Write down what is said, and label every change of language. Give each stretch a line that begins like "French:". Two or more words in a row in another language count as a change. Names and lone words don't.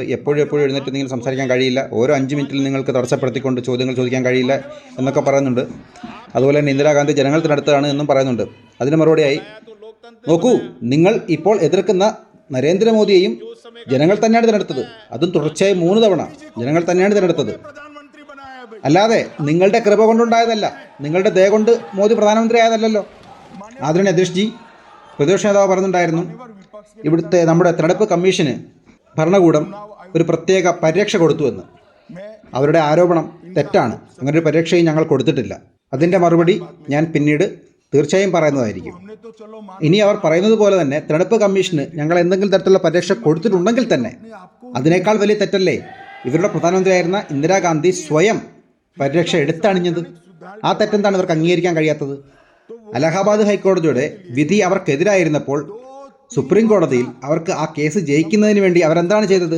Malayalam: എപ്പോഴും എഴുന്നേറ്റ് നിങ്ങൾ സംസാരിക്കാൻ കഴിയില്ല, ഓരോ 5 മിനിറ്റിൽ നിങ്ങൾക്ക് തടസ്സപ്പെടുത്തിക്കൊണ്ട് ചോദ്യങ്ങൾ ചോദിക്കാൻ കഴിയില്ല എന്നൊക്കെ പറയുന്നുണ്ട്. അതുപോലെ തന്നെ ഇന്ദിരാഗാന്ധി ജനങ്ങൾ തിരഞ്ഞെടുത്തതാണ് എന്നും പറയുന്നുണ്ട്. അതിന് മറുപടിയായി, നോക്കൂ, നിങ്ങൾ ഇപ്പോൾ എതിർക്കുന്ന നരേന്ദ്രമോദിയെയും ജനങ്ങൾ തന്നെയാണ് തിരഞ്ഞെടുത്തത്. അതും തുടർച്ചയായി 3 തവണ ജനങ്ങൾ തന്നെയാണ് തിരഞ്ഞെടുത്തത്.
Hindi: प्रधानमंत्री बनाया है भाई।
Malayalam: അല്ലാതെ നിങ്ങളുടെ കൃപ കൊണ്ടുണ്ടായതല്ല, നിങ്ങളുടെ ദയ കൊണ്ട് മോദി പ്രധാനമന്ത്രി ആയതല്ലോ. ആദരണീയ അധ്യക്ഷ് ജി, പ്രതിപക്ഷ നേതാവ് പറയുന്നുണ്ടായിരുന്നു, ഇവിടുത്തെ നമ്മുടെ തിരഞ്ഞെടുപ്പ് കമ്മീഷന് ഭരണകൂടം ഒരു പ്രത്യേക പരിരക്ഷ കൊടുത്തുവെന്ന്. അവരുടെ ആരോപണം തെറ്റാണ്. അങ്ങനെ ഒരു പരിരക്ഷയും ഞങ്ങൾ കൊടുത്തിട്ടില്ല. അതിൻ്റെ മറുപടി ഞാൻ പിന്നീട് തീർച്ചയായും പറയുന്നതായിരിക്കും.
Hindi: हमने तो चलो मान
Malayalam: ഇനി അവർ പറയുന്നത് പോലെ തന്നെ തിരഞ്ഞെടുപ്പ് കമ്മീഷന് ഞങ്ങൾ എന്തെങ്കിലും തരത്തിലുള്ള പരിരക്ഷ കൊടുത്തിട്ടുണ്ടെങ്കിൽ തന്നെ അതിനേക്കാൾ വലിയ തെറ്റല്ലേ ഇവരുടെ പ്രധാനമന്ത്രിയായിരുന്ന ഇന്ദിരാഗാന്ധി സ്വയം പരിരക്ഷ എടുത്തണിഞ്ഞത്? ആ തെറ്റെന്താണ് ഇവർക്ക് അംഗീകരിക്കാൻ കഴിയാത്തത്? അലഹാബാദ് ഹൈക്കോടതിയുടെ വിധി അവർക്കെതിരായിരുന്നപ്പോൾ സുപ്രീം കോടതിയിൽ അവർക്ക് ആ കേസ് ജയിക്കുന്നതിന് വേണ്ടി അവരെന്താണ് ചെയ്തത്?